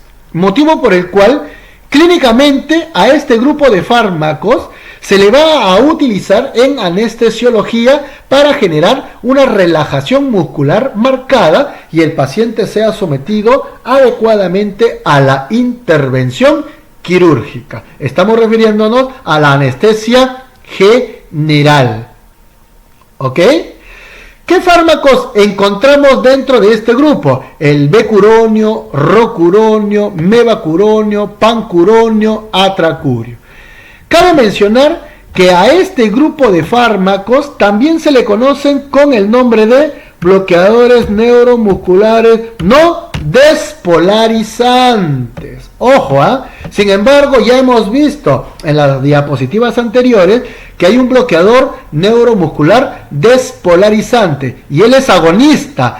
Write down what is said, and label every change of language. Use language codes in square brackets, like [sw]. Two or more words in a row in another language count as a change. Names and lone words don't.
[es] Motivo por el cual clínicamente a este grupo de fármacos se le va a utilizar en anestesiología para generar una relajación muscular marcada y el paciente sea sometido adecuadamente a la intervención quirúrgica. Estamos refiriéndonos a la anestesia general. ¿Ok? ¿Qué fármacos encontramos dentro de este grupo? El becuronio, rocuronio, mevacuronio, pancuronio, atracurio. Cabe mencionar que a este grupo de fármacos también se le conocen con el nombre de bloqueadores neuromusculares no despolarizantes. Ojo, sin embargo, ya hemos visto en las diapositivas anteriores que hay un bloqueador neuromuscular despolarizante y él es agonista.